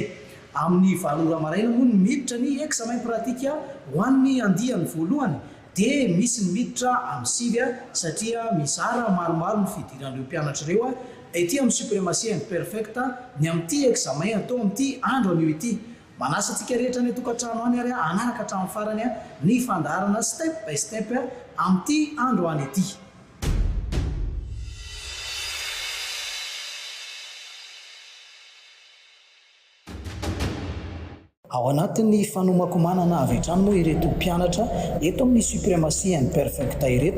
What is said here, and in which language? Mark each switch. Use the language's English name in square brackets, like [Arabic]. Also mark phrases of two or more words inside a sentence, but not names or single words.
[Malagasy] Amin'ny valora maraina moa ny miditra ny [French] examen pratique [Malagasy] ho an'ny andiany voalohany dia misy ny miditra amin'ny sivy satria mizara maromaro ny fidiran'ireo mpianatra ireo ety amin'ny suprématie imperfect ny amin'ity examen atao amin'ity andro anio ity. Manasa antsika rehetra ny tokantrano any ary anaraka hatramin'ny farany ny fandaharana [English] step by step [Malagasy] amin'ity andro any ity. Ao anatin'ny fanomakomanana avy hatrany moa ireto mpianatra eto amin'ny suprématie imperfect ireto.